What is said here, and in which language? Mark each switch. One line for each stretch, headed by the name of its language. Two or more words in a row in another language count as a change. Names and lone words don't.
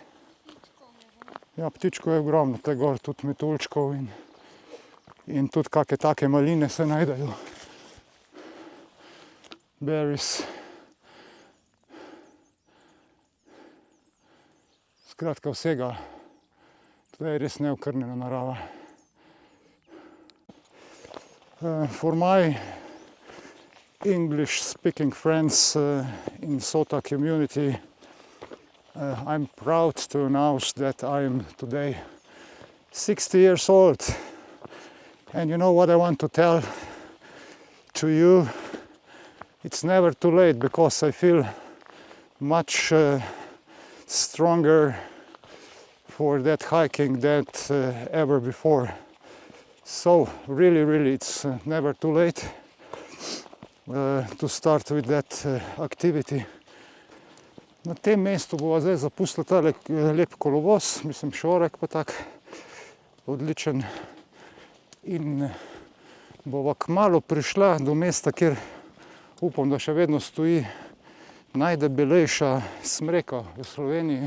Slovenian: Ja, ptičkov je ogromno, tle gor tudi metuljčkov in tudi kakšne take maline se najdejo. Berries. Skratka, vsega. Tle je res neokrnjena narava.
English: For my English-speaking friends in SOTA community, I'm proud to announce that I am today 60 years old. And you know what I want to tell to you? It's never too late, because I feel much stronger for that hiking than ever before. So really it's never too late to start with that activity.
Slovenian: Na tem mestu bova zdaj zapustila tale lep kolovoz, mislim šorek pa tak odličen, in bova kmalu prišla do mesta, kjer upam, da še vedno stoji najdebelejša smreka v Sloveniji.